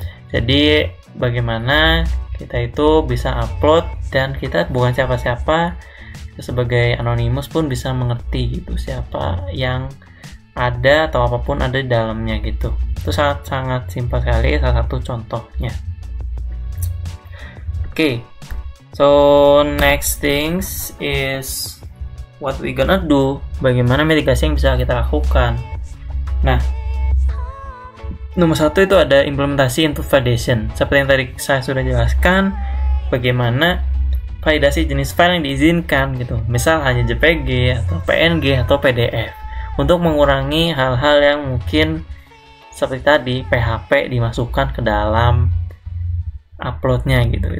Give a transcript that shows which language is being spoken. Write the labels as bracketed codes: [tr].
[id] Jadi bagaimana kita itu bisa upload, dan kita bukan siapa-siapa, kita sebagai anonymous pun bisa mengerti gitu siapa yang ada atau apapun ada di dalamnya gitu. Itu sangat simpel sekali, salah satu contohnya. [en] Oke, so next things is what we gonna do. [id] Bagaimana mitigasi yang bisa kita lakukan? Nah, nomor satu itu ada implementasi input validation. Seperti yang tadi saya sudah jelaskan, bagaimana validasi jenis file yang diizinkan gitu. Misal hanya JPG atau PNG atau PDF. Untuk mengurangi hal-hal yang mungkin seperti tadi PHP dimasukkan ke dalam uploadnya gitu.